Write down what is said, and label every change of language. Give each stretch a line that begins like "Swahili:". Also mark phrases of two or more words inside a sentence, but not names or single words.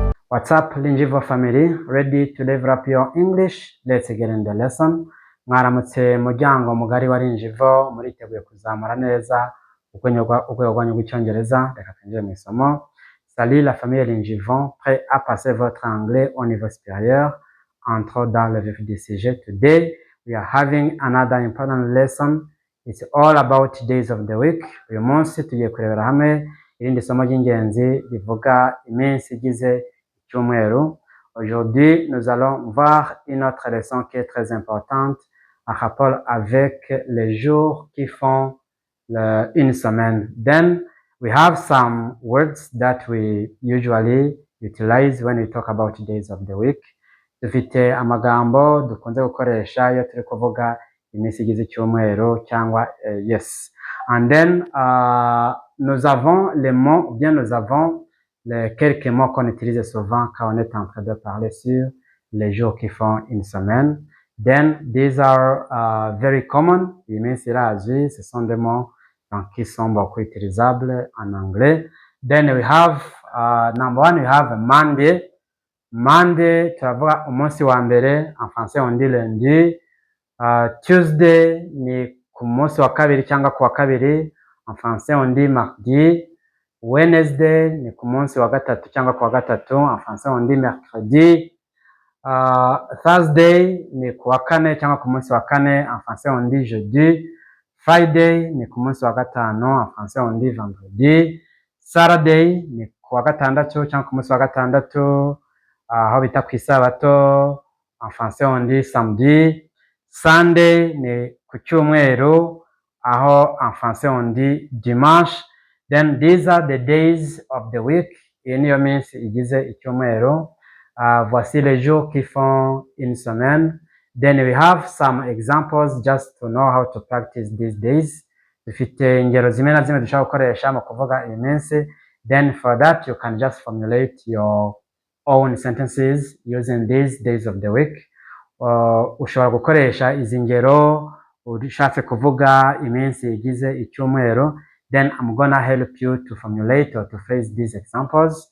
English: What's up, Linjivo family? Ready to level up your English? Let's get in the lesson.
Kinyarwanda: Mwaramutse muryango mugari wa Linjivo, muriteguye kuzamura neza urwego rwanyu rw'icyongereza. Reka twinjire mu isomo.
French: Salut la famille Linjivo, prêt à passer votre anglais au niveau supérieur. Entrons dans le vif du sujet.
English: Today we are having another important lesson. It's all about days of the week.
Kinyarwanda: Uyu munsi tugiye kurebera hamwe irindi somo ry'ingenzi rivuga iminsi igize icyumweru.
French: Aujourd'hui, nous allons voir une autre leçon qui est très importante en rapport avec les jours qui font une semaine.
English: Then we have some words that we usually utilize when we talk about days of the week.
Kinyarwanda: Dufite amagambo dukunze gukoresha iyo turi kuvuga iminsi igize icyumweru cyangwa yes.
English: And then
French: nous avons les mots, ou bien nous avons quelques mots qu'on utilise souvent quand on est en train de parler sur les jours qui font une semaine.
English: Then these are very common.
Kinyarwanda: Iminsi irazwi,
French: ce sont des mots qui sont beaucoup utilisables en anglais.
English: Then we have number one, we have Monday. Monday,
Kinyarwanda: turavuga umunsi wa mbere,
French: en français on dit lundi.
Kinyarwanda: Tuesday ni ku munsi wa kabiri cyangwa ku wa kabiri,
French: en français on dit mardi.
Kinyarwanda: Wednesday ni ku munsi wa gatatu cyangwa ku wa gatatu,
French: en français on dit mercredi.
Kinyarwanda: Thursday ni ku wa kane cyangwa ku munsi wa kane,
French: en français on dit jeudi.
Kinyarwanda: Friday ni ku munsi wa gatanu,
French: en français on dit vendredi.
Kinyarwanda: Saturday ni ku wa gatandatu cyangwa ku munsi wa gatandatu, aho bita ku isabato,
French: en français on dit samedi.
Kinyarwanda: Sunday ni ku cyumweru, aho
French: en français on dit dimanche.
English: Then these are the days of the week.
Kinyarwanda: Iyi niyo minsi igize icyumweru.
French: Voici les jours qui font une semaine.
English: Then we have some examples just to know how to practice these days.
Kinyarwanda: Dufite ingero zimwe na zimwe dushobora gukoresha mu kuvuga iyi minsi.
English: Then for that you can just formulate your own sentences using these days of the week.
Kinyarwanda: Ushobora gukoresha izi ngero ushatse kuvuga iminsi igize icyumweru.
English: Then I'm gonna help you to formulate or to phrase these examples.